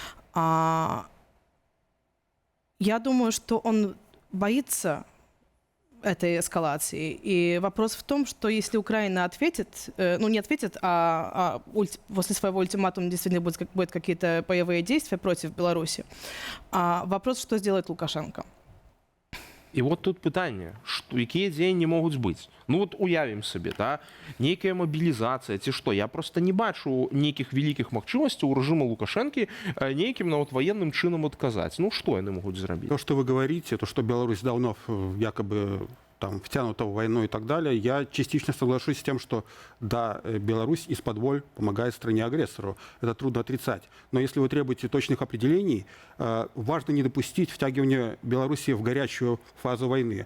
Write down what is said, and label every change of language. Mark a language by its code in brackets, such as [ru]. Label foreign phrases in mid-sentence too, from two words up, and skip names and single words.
[ru] Я думаю, что он боится этой эскалации. И вопрос в том, что если Украина ответит, ну не ответит, после своего ультиматума действительно будут какие-то боевые действия против Беларуси, вопрос, что сделает Лукашенко. [be] І от тут питання, якія дзеянні могуць быць. Ну от уявім сабе, да? Нейкая мабілізацыя ці што. Я просто не бачу нейкіх вялікіх магчымасцяў у рэжыма Лукашэнкі нейкім нават ваенным чынам адказаць. Ну што яны могуць зрабіць? [ru] То, что вы говорите, то, что Беларусь давно якобы там втянута в войну и так далее, я частично соглашусь с тем, что да, Беларусь из-под воль помогает стране-агрессору. Это трудно отрицать. Но если вы требуете точных определений, важно не допустить втягивания Беларуси в горячую фазу войны.